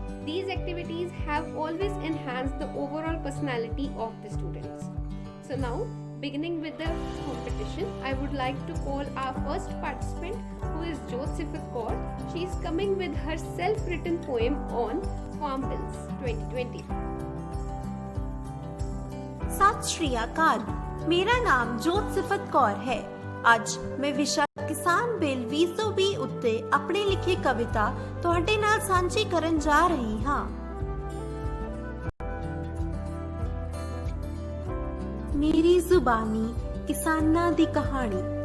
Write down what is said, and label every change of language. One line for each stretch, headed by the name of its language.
English: These activities have always enhanced the overall personality of the students. So now, beginning with the competition, I would like to call our first participant, who is Jyot Sifat Kaur. She is coming with her self-written poem on Farm Bills 2020.
Hindi: सत श्री अकाल, मेरा नाम जोत सिफत कौर है।
Punjabi: ਅੱਜ ਮੈਂ ਵਿਸ਼ਾ ਕਿਸਾਨ ਬਿੱਲ 2020 ਉੱਤੇ ਆਪਣੇ ਲਿਖੀ ਕਵਿਤਾ ਤੁਹਾਡੇ ਨਾਲ ਸਾਂਝੀ ਕਰਨ ਜਾ ਰਹੀ ਹਾਂ। ਮੇਰੀ ਜ਼ੁਬਾਨੀ ਕਿਸਾਨਾਂ ਦੀ ਕਹਾਣੀ।